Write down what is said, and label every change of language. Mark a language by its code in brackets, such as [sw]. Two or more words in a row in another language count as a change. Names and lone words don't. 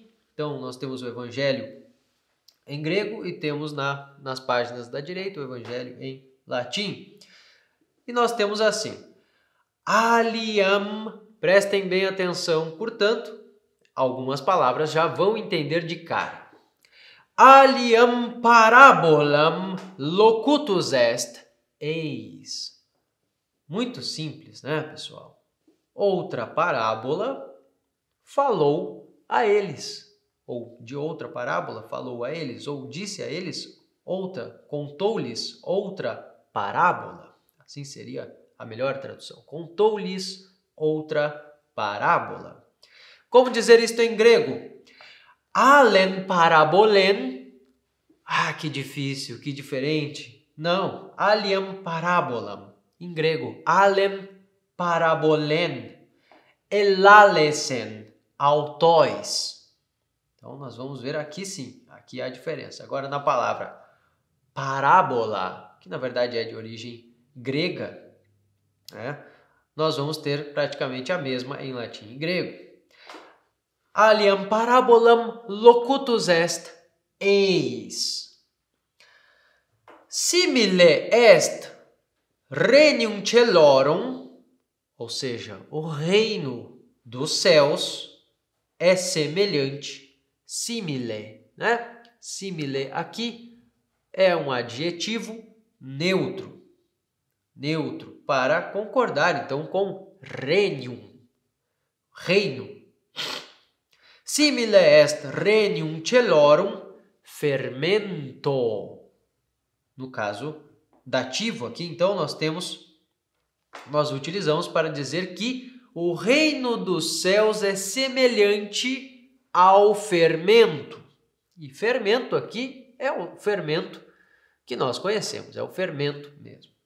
[pt] Então nós temos o Evangelho em grego e temos nas páginas da direita o Evangelho em latim. E nós temos assim: Aliam, prestem bem atenção, portanto, algumas palavras já vão entender de cara. [la] Aliam parabolam locutus est, eis. [pt] Muito simples, né, pessoal? Outra parábola falou a eles, ou de outra parábola falou a eles, ou disse a eles outra, contou-lhes outra parábola. Assim seria a melhor tradução. Contou-lhes outra parábola. Como dizer isto em grego? [el] Ἄλλην παραβολήν. [pt] Ah, que difícil, que diferente. Não, [la] aliam parabolam. [pt] Em grego, [el] ἄλλην παραβολήν. ἐλάλησεν αὐτοῖς. [pt] Então, nós vamos ver aqui sim, aqui há a diferença. Agora, na palavra parábola, que na verdade é de origem grega, nós vamos ter praticamente a mesma em latim e grego. [la] Aliam parabolam locutus est, eis. Simile est regnum celorum, [pt] ou seja, o reino dos céus é semelhante, simile, né? Simile aqui é um adjetivo neutro para concordar então com regnum, reino. [la] Simile est regnum celorum fermento. [pt] No caso dativo aqui, então nós utilizamos para dizer que o reino dos céus é semelhante ao fermento. E fermento aqui é o fermento que nós conhecemos, é o fermento mesmo, né?